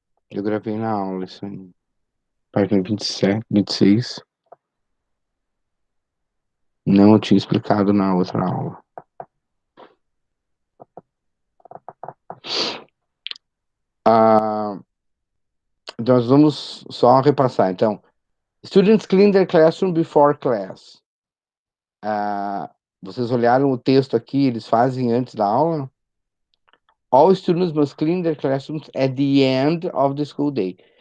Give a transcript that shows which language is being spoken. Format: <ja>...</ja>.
<pt>Eu gravei na aula, isso aí. Página 27, 26. Não, eu tinha explicado na outra aula. Ah, nós vamos só repassar, então.</pt> <en>Students clean their classroom before class.</en> <pt>Vocês olharam o texto aqui, eles fazem antes da aula?</pt> <en>All students must clean their classrooms at the end of the school day.</en>